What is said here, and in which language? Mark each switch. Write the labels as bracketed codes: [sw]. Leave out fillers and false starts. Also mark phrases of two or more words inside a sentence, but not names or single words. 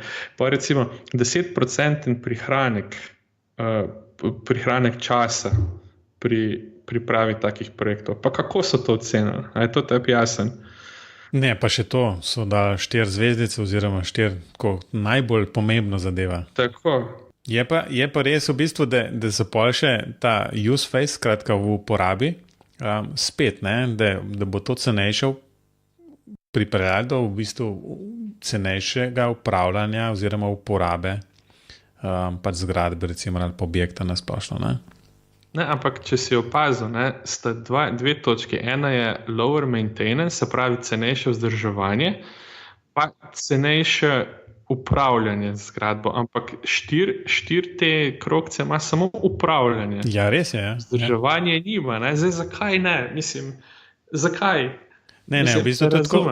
[sl] Pa recimo 10% prihranek časa pri pripravi takih projektov. Pa kako so to ocenili? A je to tebi jasen? Ne, pa še to, so dali 4 zvezdice oziroma 4 najbolj pomembno zadeva. Tako. Je pa res v bistvu, da so pol še ta [en] use phase, [sl] skratka v uporabi, spet, ne, da bo to cenejše pripeljati do v bistvu cenejšega upravljanja oziroma uporabe pač zgradbe, recimo, ali objekta na splošno, ne. Ne, ampak če si opazil, ne, sta dve točki. Ena je [en] lower maintenance, [sl] se pravi cenejše vzdrževanje, pa cenejše upravljanje z zgradbo, ampak štiri te krogce ima samo upravljanje. Ja, res je. Ja. Vzdrževanje nima, ne? Zdaj, zakaj ne? Mislim, zakaj? Ne, v bistvu to tako.